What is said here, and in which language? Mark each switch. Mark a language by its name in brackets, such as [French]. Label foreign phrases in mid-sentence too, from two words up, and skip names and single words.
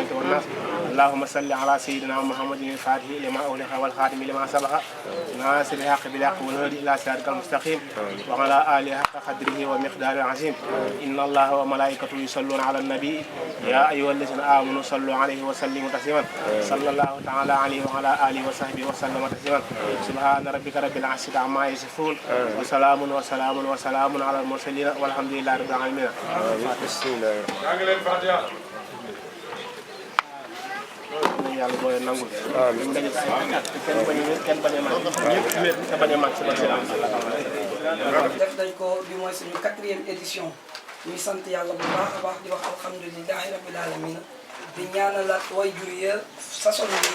[Arabic] والناس اللهم صل على سيدنا محمد الفاتح لما أغلق والخاتم لما سبق ناصر الحق بالحق والهدي إلى صراطك المستقيم وعلى آله حق قدره ومقداره العظيم إن الله وملائكته يصلون على النبي يا أيها الذين آمنوا صلوا عليه وسلموا تسليما صلى الله تعالى عليه وعلى آله وصحبه وسلم تسليما سبحان ربك رب العزة عما يصفون وسلام على المرسلين والحمد لله رب العالمين [Wolof] yàlla booy nangul amiin dañu kenn bañ a mag ñëpp wér te bañ a mag ci def nañ ko bi mooy suñu 4e édition ñuy sant yàlla bu baax a baax di wax [Arabic] الحمد لله رب العالمين [Wolof] di ñaanalaat way jur ya sason bi